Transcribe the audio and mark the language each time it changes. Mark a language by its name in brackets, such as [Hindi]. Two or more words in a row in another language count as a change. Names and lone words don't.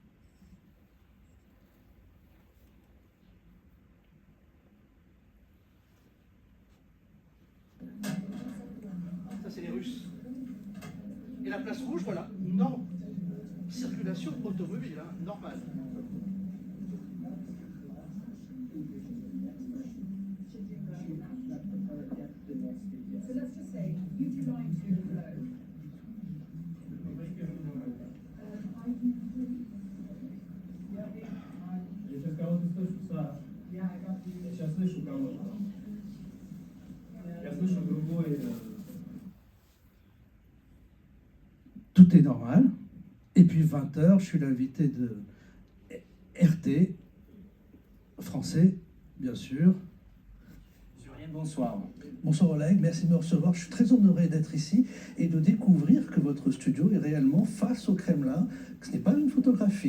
[French] Ça, c'est les Russes. Et la place rouge, voilà, circulation automobile, normale. [English] So let's just say you decline to flow. [Russian] Я сейчас кого-то слышу, Саш. Я сейчас слышу кого-то. Я слышу другой. [French] Tout est normal. Et puis 20h, je suis l'invité de RT, français, bien sûr. Bonsoir. Bonsoir Oleg, merci de me recevoir. Je suis très honoré d'être ici et de découvrir que votre studio est réellement face au Kremlin, que ce n'est pas une photographie.